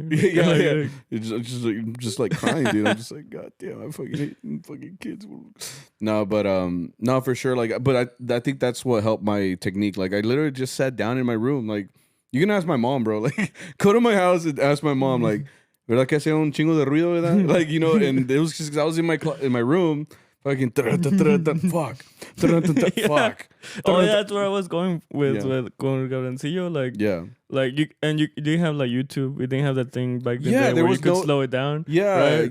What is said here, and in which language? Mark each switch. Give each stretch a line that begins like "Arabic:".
English: there. Yeah. It's just like crying, dude. I'm just like, God damn, I fucking hate fucking kids. No, but no, for sure. Like, but I think that's what helped my technique. Like, I literally just sat down in my room. Like, you can ask my mom, bro. Like, go to my house and ask my mom. Like,
Spanish: ¿verdad que hacía un chingo de ruido, verdad?
English: Like, and it was just 'cause I was in my room. Fucking fuck. Fuck. Oh yeah, that's where I was going with con Cabroncillo. Like you didn't have like YouTube. We didn't have that thing back then there where was you could slow it down. Yeah, right?